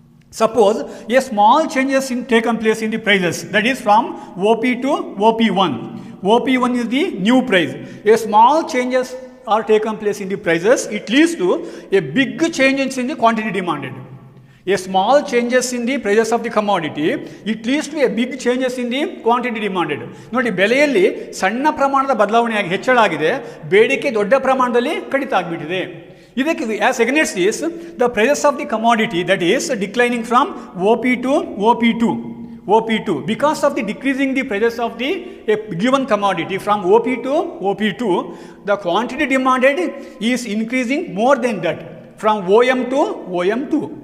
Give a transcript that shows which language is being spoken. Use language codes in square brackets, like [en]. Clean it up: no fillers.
[en] Suppose a small changes taken place in the prices, that is from OP to OP1. OP1 is the new price. A small changes are taken place in the prices. It leads to a big changes in the quantity demanded. A small changes in the prices of the commodity, it leads to a big changes in the quantity demanded. [kn] ನೋಡಿ, ಬೆಲೆಯಲ್ಲಿ ಸಣ್ಣ ಪ್ರಮಾಣದ ಬದಲಾವಣೆಯಾಗಿ ಹೆಚ್ಚಳ ಆಗಿದೆ, ಬೇಡಿಕೆ ದೊಡ್ಡ ಪ್ರಮಾಣದಲ್ಲಿ ಕಡಿತ ಆಗಿಬಿಟ್ಟಿದೆ. ಇದಕ್ಕೆ [en] as against this, the prices of the commodity, that is declining from OP to OP2 because of the decreasing the prices of the a given commodity from OP to OP2, the quantity demanded is increasing more than that from OM to OM2.